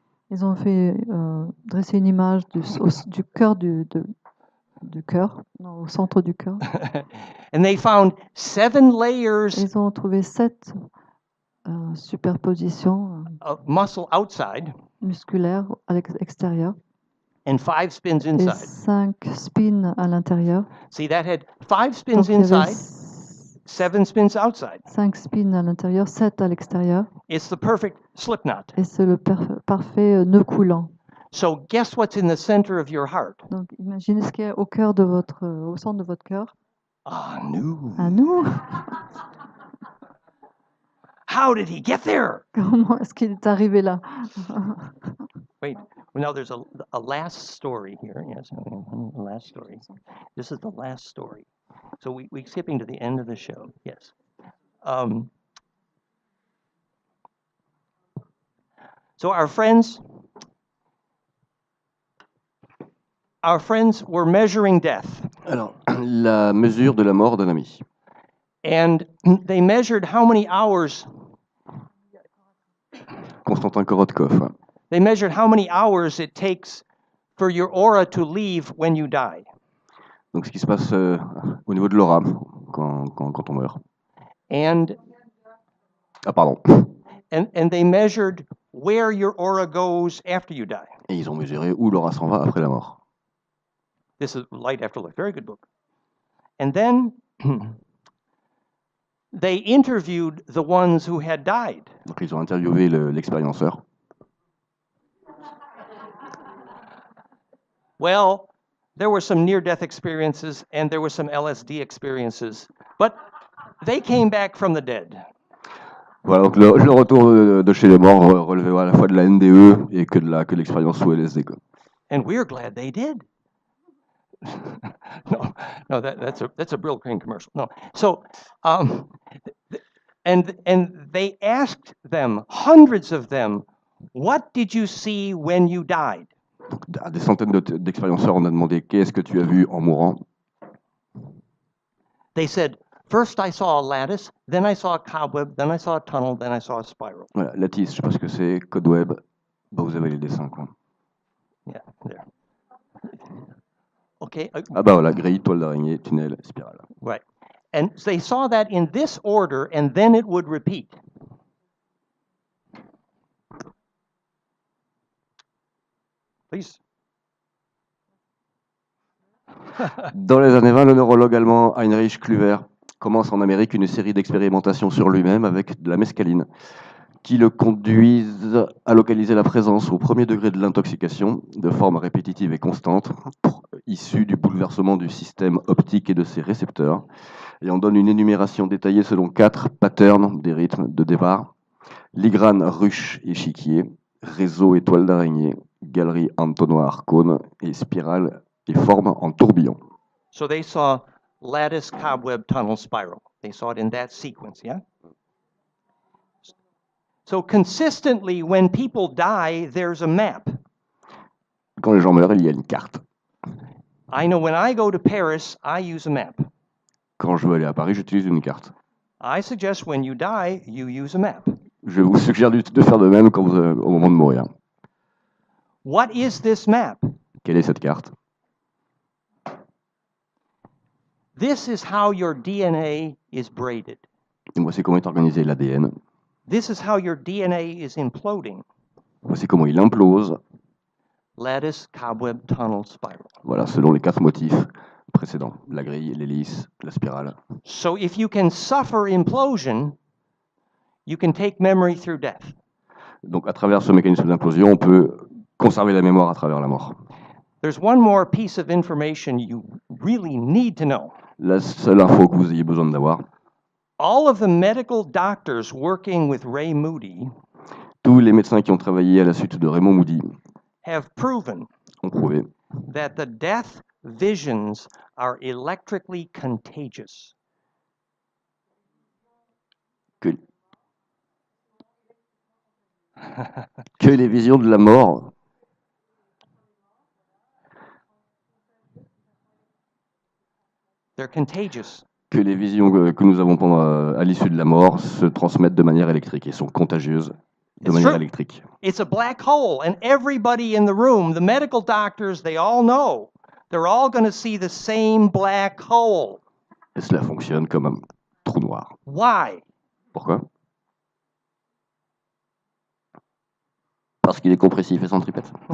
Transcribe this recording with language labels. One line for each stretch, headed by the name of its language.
French: Ils ont fait dresser une image du cœur du cœur, au centre du cœur.
English: And they found 7 layers.
French: Ils ont trouvé 7 superpositions
English: muscle outside.
French: Musculaires à l'extérieur.
English: And 5 spins inside.
French: Et 5 spins à l'intérieur.
English: See, that had 5 spins inside, 7 spins outside.
French: 5 spins à l'intérieur, 7 à l'extérieur.
English: It's the perfect slip knot.
French: Et c'est le parfait nœud coulant.
English: So guess what's in the center of your heart?
French: Donc imaginez ce qu'il y a au centre de votre cœur. À nous. À nous.
English: How did he get there?
French: Comment est-ce qu'il est arrivé là?
English: Wait, now there's a last story here. Yes, a last story. This is the last story. So we're skipping to the end of the show. Yes. So our friends were measuring death.
French: Alors, la mesure de la mort d'un ami.
English: And they measured how many hours. Constantin Korotkov. They measured how many hours it takes for your aura to leave when you die.
French: Donc, ce qui se passe au niveau de l'aura quand on meurt.
English: And
French: Ah, pardon.
English: And they measured where your aura goes after you die.
French: Et ils ont mesuré où l'aura s'en va après la mort.
English: This is Light After Life, very good book. And then they interviewed the ones who had died.
French: Donc ils ont interviewé l'expérienceur.
English: Well, there were some near-death experiences and there were some LSD experiences, but they came back from the dead.
French: Voilà, donc le retour de chez les morts relevait à la fois de la NDE et que de l'expérience sous LSD. Quoi.
English: And we're glad they did. no, that's a Brill Crane commercial. No, so and they asked them, hundreds of them, what did you see when you died?
French: Donc, à des centaines d'expérienceurs, on a demandé qu'est-ce que tu as vu en mourant.
English: They said, first I saw a lattice, then I saw a cobweb, then I saw a tunnel, then I saw a spiral.
French: Voilà, lattice, je sais pas ce que c'est, code web, bah vous avez les dessins quoi.
English: Yeah, there. Okay.
French: Ah bah voilà, grille, toile d'araignée, tunnel, spirale.
English: Right. And they saw that in this order, and then it would repeat. Please.
French: Dans les années 20, le neurologue allemand Heinrich Klüver commence en Amérique une série d'expérimentations sur lui-même avec de la mescaline qui le conduisent à localiser la présence au premier degré de l'intoxication de forme répétitive et constante issue du bouleversement du système optique et de ses récepteurs. Et on donne une énumération détaillée selon 4 patterns des rythmes de départ: ligrane, ruche, échiquier, réseau et toile d'araignée, galerie, entonnoir, cône et spirale et forme en tourbillon.
English: So they saw lattice, cobweb, tunnel, spiral. They saw it in that sequence, yeah? So consistently, when people die, there's a map.
French: Quand les gens meurent, il y a une carte.
English: I know when I go to Paris, I use a map.
French: Quand je veux aller à Paris, j'utilise une carte.
English: I suggest when you die, you use a map.
French: Je vous suggère de faire de même quand au moment de mourir.
English: What is this map?
French: Quelle est cette carte?
English: This is how your DNA is braided.
French: Et voici comment est organisé l'ADN.
English: This is how your DNA is imploding.
French: Voici comment il implose.
English: Lattice, cobweb, tunnel, spiral.
French: Voilà, selon les 4 motifs précédents. La grille, l'hélice, la spirale.
English: So if you can suffer implosion, you can take memory through death.
French: Donc à travers ce mécanisme d'implosion, on peut conserver la mémoire à travers la mort.
English: There's one more piece of information you really need to know.
French: La seule info que vous ayez besoin d'avoir.
English: All of the medical doctors working with Ray Moody
French: Tous les médecins qui ont travaillé à la suite de Raymond Moody
English: have proven
French: ont prouvé
English: that the death visions are electrically contagious.
French: que les visions de la mort
English: They're contagious.
French: Que les visions que nous avons à l'issue de la mort se transmettent de manière électrique et sont contagieuses de manière électrique.
English: It's a black hole, and everybody in the room, the medical doctors, they all know. They're all going to see the same black hole.
French: Et cela fonctionne comme un trou noir.
English: Why?
French: Pourquoi? Parce qu'il est compressif et centripète.